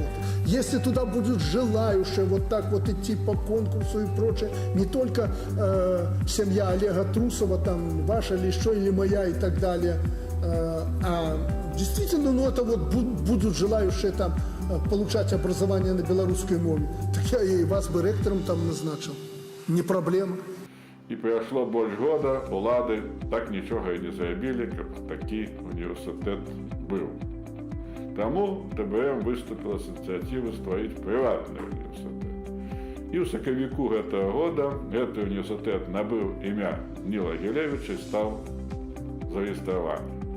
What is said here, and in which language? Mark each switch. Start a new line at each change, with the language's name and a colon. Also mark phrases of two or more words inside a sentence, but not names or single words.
Russian: Если туда будут желающие вот так вот идти по конкурсу и прочее, не только семья Олега Трусова, там, ваша или еще, или моя и так далее, а действительно, ну это вот будут желающие там получать образование на белорусской мове, так я и вас бы ректором там назначил. Не проблема.
Belarusian: І пройшло більш года, улады так нічога і не заявілі, каб такі універсітэт быў. Таму ТБМ выступила з ініцыятывай стварыць прыватны універсітэт. І ў сакавіку гэтага года гэты універсітэт набыў імя Ніла Гілевіча і стаў зарэгістраваны.